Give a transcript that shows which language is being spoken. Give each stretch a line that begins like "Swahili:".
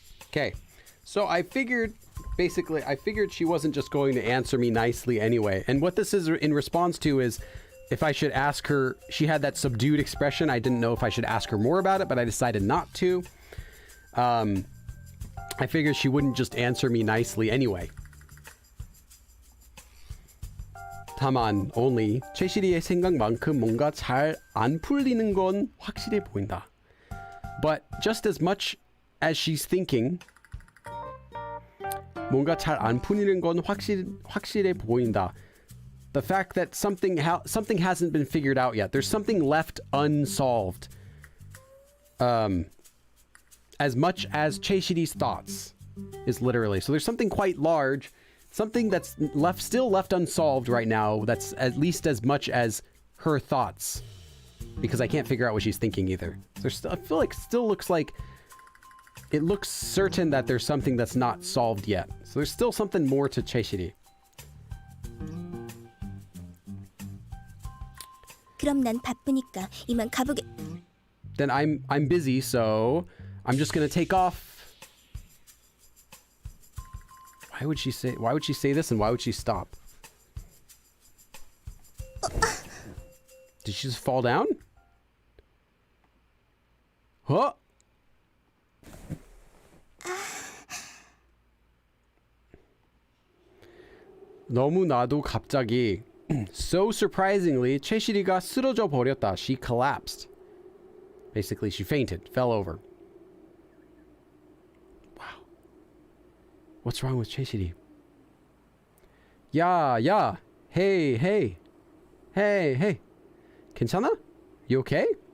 English: Okay. So I figured she wasn't just going to answer me nicely anyway. And what this is in response to is if I should ask her, she had that subdued expression. I didn't know if I should ask her more about it, but I decided not to. I figured she wouldn't just answer me nicely anyway.
Korean: 다만
English: only
Korean: 최실이의 생각만큼 뭔가 잘 안 풀리는 건 확실해 보인다.
English: But just as much as she's thinking,
Korean: 뭔가 잘 안 풀리는 건 확실해 보인다.
English: The fact that something hasn't been figured out yet. There's something left unsolved. As much as 최실이's thoughts is literally. So there's something quite large. Something that's still left unsolved right now, that's at least as much as her thoughts. Because I can't figure out what she's thinking either. I feel like it looks certain that there's something that's not solved yet. So there's still something more to 최실이.
Korean: 그럼 난 바쁘니까 이만 가보게.
English: Then I'm busy, so I'm just gonna take off. Why would she say this, and why would she stop? Did she just fall down? Huh?
Korean: 너무나도 갑자기
English: so surprisingly
Korean: 최실이가 쓰러져 버렸다.
English: She collapsed. Basically, she fainted, fell over. Wow. What's wrong with 최실이?
Korean: 야.
English: Hey.
Korean: 괜찮아?
English: You okay?